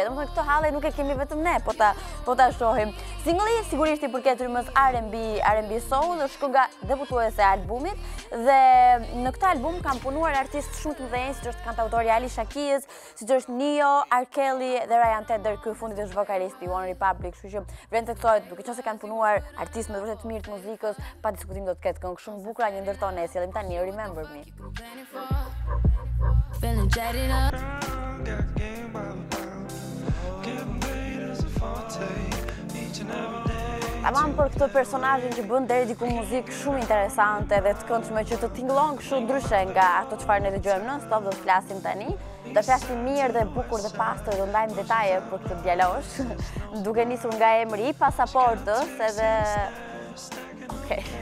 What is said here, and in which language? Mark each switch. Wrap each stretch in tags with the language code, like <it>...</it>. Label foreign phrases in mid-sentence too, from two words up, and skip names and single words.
<sq>Domethënë këtë halle nuk e kemi vetëm ne, po ta shohim. Singulli sigurisht i përket rrymës R&B soul, është kënga debutuese e albumit dhe në këtë album kanë punuar artistë shumë të mëdhenj, siç është kantautori Alicia Keys, siç është Neo, R. Kelly dhe Ryan Tedder, ky fundit është vokalisti i One Republic, kështu që vlen të thojë, duke qenë se kanë punuar artistë me vërtet të mirë të muzikës, pa diskutim do të ketë këngë shumë bukur, një ndërton ne sjellim tani Remember Me.</sq> <en>Feeling jaded up.</en> <sq>Tamam për këtë personazhin që bën deri diku muzikë shumë interesante dhe të këndshme që të tingëllon kështu ndryshe nga ato çfarë ne dëgjojmë non stop, do të flasim tani. Do flasim mirë dhe bukur dhe pastër, do ndajmë detaje për këtë djalosh, duke nisur nga emri i pasaportës edhe okej.</sq>